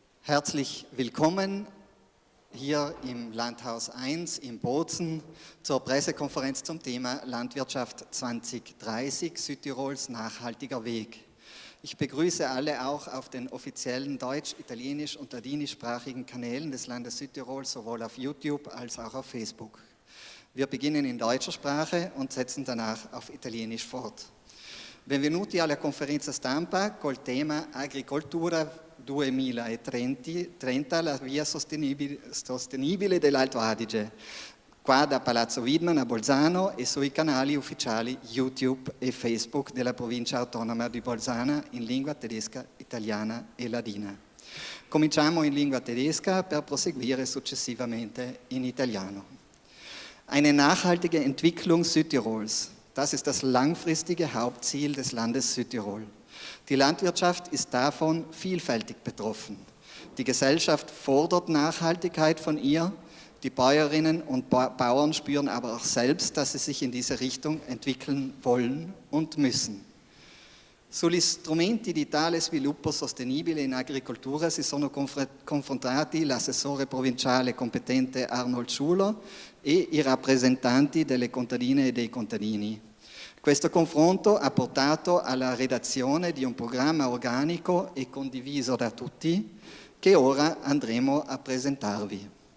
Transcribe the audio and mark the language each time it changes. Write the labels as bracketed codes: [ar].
[de] Herzlich willkommen hier im Landhaus 1 in Bozen zur Pressekonferenz zum Thema Landwirtschaft 2030, Südtirols nachhaltiger Weg. Ich begrüße alle auch auf den offiziellen deutsch-, italienisch- und ladinischsprachigen Kanälen des Landes Südtirol, sowohl auf YouTube als auch auf Facebook. Wir beginnen in deutscher Sprache und setzen danach auf Italienisch fort. [it] Benvenuti alla conferenza stampa col tema Agricoltura 2030, la via sostenibile dell'Alto Adige, qua da Palazzo Widman a Bolzano e sui canali ufficiali YouTube e Facebook della provincia autonoma di Bolzana in lingua tedesca, italiana e ladina. Cominciamo in lingua tedesca per proseguire successivamente in italiano. [de] Eine nachhaltige Entwicklung Südtirols. Das ist das langfristige Hauptziel des Landes Südtirol. Die Landwirtschaft ist davon vielfältig betroffen. Die Gesellschaft fordert Nachhaltigkeit von ihr, die Bäuerinnen und Bauern spüren aber auch selbst, dass sie sich in diese Richtung entwickeln wollen und müssen. [it] Sugli strumenti di tale sviluppo sostenibile in agricoltura si sono confrontati l'assessore provinciale competente Arnold Schuler e i rappresentanti delle contadine e dei contadini. Questo confronto ha portato alla redazione di un programma organico e condiviso da tutti, che ora andremo a presentarvi.